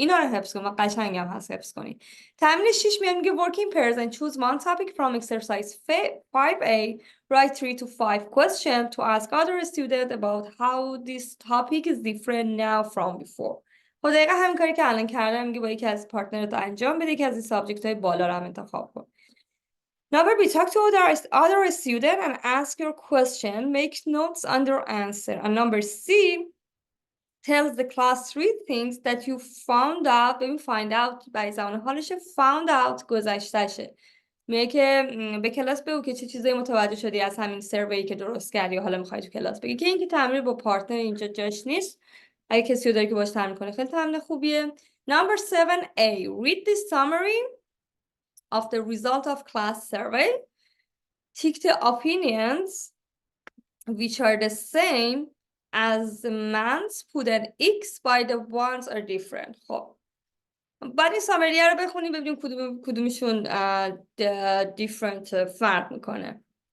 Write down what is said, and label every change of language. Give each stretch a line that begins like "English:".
Persian: اینا رو حفظ کن و قشنگم هست حفظ کنی. تمرین 6 میگه
English: working pairs and choose one topic from exercise 5A. Write 3 to 5 questions to ask other students about how this topic is different now from before.
Persian: خب دقیقا همین کاری که الان کردم میگه با یکی از پارتنرت انجام بده، یکی از این سابجکت های بالا رو هم انتخاب کن.
English: Number B, talk to other student and ask your question. Make notes on their answer. And number C, tells the class 3 things that you found out.
Persian: ببین find out برای زمان حالشه، found out گذشتهشه. میگه که به کلاس بگو که چه چیزایی متوجه شدی از همین سروی که درست کردی و حالا میخوای تو کلاس بگی. که اینکه تمرین با پارتنر اینجا جاش نیست. اگه کسی رو داری که باش تمرین کنه خیلی تمرین خوبیه.
English: Number 7A, read the summary of the result of class survey. Tick the opinions which are the same as the man's, put an X by the ones are different.
Persian: خب بعد این سامریه رو بخونیم ببینیم کدومشون different فرق میکنه.